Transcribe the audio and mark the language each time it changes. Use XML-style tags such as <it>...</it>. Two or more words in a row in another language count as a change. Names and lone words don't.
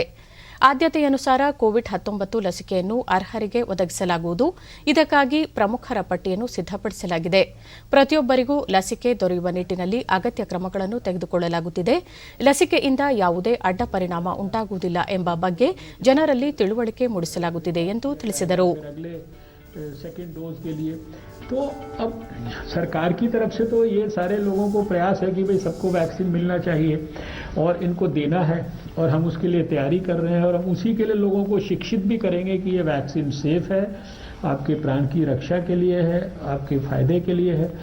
<kn>ಆದ್ಯತೆಯನುಸಾರ ಕೋವಿಡ್-19 ಲಸಿಕೆಯನ್ನು ಅರ್ಹರಿಗೆ ಒದಗಿಸಲಾಗುವುದು. ಇದಕ್ಕಾಗಿ ಪ್ರಮುಖರ ಪಟ್ಟಿಯನ್ನು ಸಿದ್ದಪಡಿಸಲಾಗಿದೆ. ಪ್ರತಿಯೊಬ್ಬರಿಗೂ ಲಸಿಕೆ ದೊರೆಯುವ ನಿಟ್ಟಿನಲ್ಲಿ ಅಗತ್ಯ ಕ್ರಮಗಳನ್ನು ತೆಗೆದುಕೊಳ್ಳಲಾಗುತ್ತಿದೆ. ಲಸಿಕೆಯಿಂದ ಯಾವುದೇ ಅಡ್ಡ ಪರಿಣಾಮ ಉಂಟಾಗುವುದಿಲ್ಲ ಎಂಬ ಬಗ್ಗೆ ಜನರಲ್ಲಿ ತಿಳುವಳಿಕೆ ಮೂಡಿಸಲಾಗುತ್ತಿದೆ ಎಂದು ತಿಳಿಸಿದರು.</kn> <en>second dose</en> <hi>के लिए तो अब सरकार की तरफ से तो ये सारे लोगों को प्रयास है कि भाई सबको वैक्सीन मिलना चाहिए और इनको देना है और हम उसके लिए तैयारी कर रहे हैं और हम उसी के लिए लोगों को शिक्षित भी करेंगे कि ये</hi> <en>vaccine safe</en> <hi>है, आपके प्राण की रक्षा के लिए है, आपके फायदे के लिए है.</hi>